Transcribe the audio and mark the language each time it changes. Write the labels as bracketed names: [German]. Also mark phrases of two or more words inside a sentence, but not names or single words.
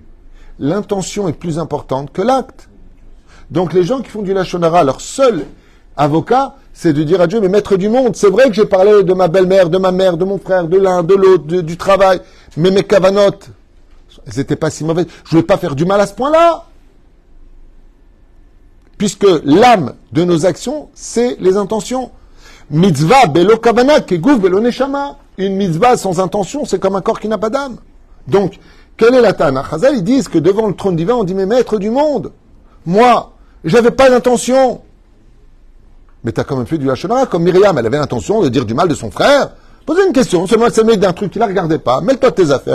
[French] L'intention est plus importante que l'acte. Donc les gens qui font du [Hebrew] לשון הרע, [French] leur seul avocat, c'est de dire à Dieu, mais maître du monde, c'est vrai que j'ai parlé de ma belle-mère, de ma mère, de mon frère, de l'un, de l'autre, du travail, mais mes kavanotes, elles n'étaient pas si mauvaises. Je ne voulais pas faire du mal à ce point-là. Puisque l'âme de nos actions, c'est les intentions. [Hebrew] מצוה בלא כוונה כגוף בלא נשמה. [French] Une mitzvah sans intention, c'est comme un corps qui n'a pas d'âme. Donc, quelle est la Tana? Chazal, ils disent que devant le trône divin, on dit, mais maître du monde, moi, j'avais pas d'intention. Mais tu as quand même fait du [Hebrew] לשון הרע, [French] comme Myriam, elle avait l'intention de dire du mal de son frère. Posez une question, seulement ça met d'un truc qui la regardait pas. Mêle-toi de tes affaires.